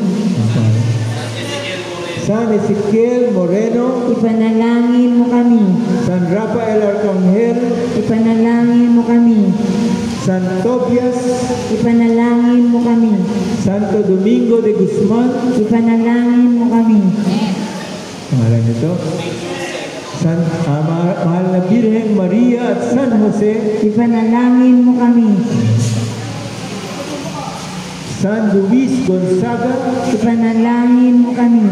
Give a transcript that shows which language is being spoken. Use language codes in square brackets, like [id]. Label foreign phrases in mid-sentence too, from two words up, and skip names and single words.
[tl] San Ezequiel Moreno, Ipanalangin mo kami. San Rafael Arcangel, Ipanalangin mo kami. San Tobias, Ipanalangin mo kami. Santo Domingo de Guzman, Ipanalangin mo kami. pangalan nito, mahal na Birhen Maria at San Jose, Ipanalangin mo kami. San Luis Gonzaga, Ipanalangin mo kami.